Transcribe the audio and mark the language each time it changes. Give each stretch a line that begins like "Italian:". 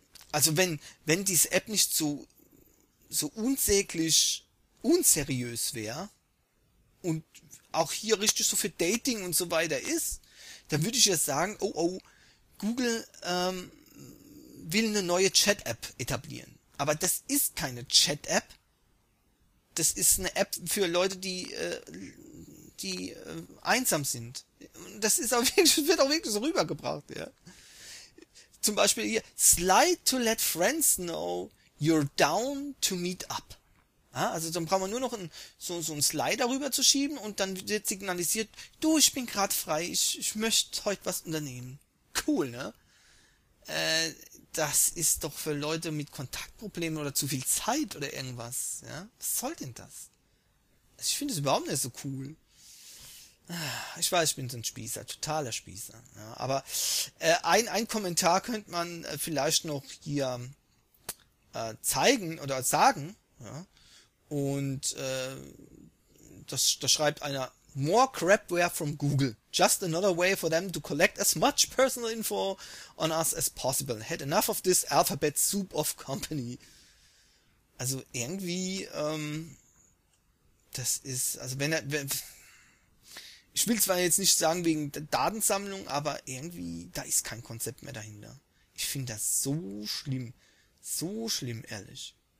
German: Also wenn diese App nicht so unsäglich unseriös wäre und auch hier richtig so für Dating und so weiter ist, dann würde ich jetzt sagen, oh, Google will eine neue Chat-App etablieren. Aber das ist keine Chat-App. Das ist eine App für Leute, die einsam sind. Das ist auch wirklich, wird auch wirklich so rübergebracht, ja. Zum Beispiel hier,
English: slide to let friends know you're down to meet up.
German: Ja, also dann brauchen wir nur noch so ein Slide darüber zu schieben und dann wird signalisiert, du, ich bin gerade frei, ich möchte heute was unternehmen. Cool, ne? Das ist doch für Leute mit Kontaktproblemen oder zu viel Zeit oder irgendwas. Ja? Was soll denn das? Also ich finde es überhaupt nicht so cool. Ich weiß, ich bin so ein Spießer, totaler Spießer. Ja? Aber ein Kommentar könnte man vielleicht noch hier zeigen oder sagen. Ja? Und das schreibt einer:
English: More crapware from Google. Just another way for them to collect as much personal info on us as possible. Had enough of this alphabet soup of company.
German: Also irgendwie, das ist, also wenn, ich will zwar jetzt nicht sagen wegen der Datensammlung, aber irgendwie, da ist kein Konzept mehr dahinter. Ich finde das so schlimm, ehrlich.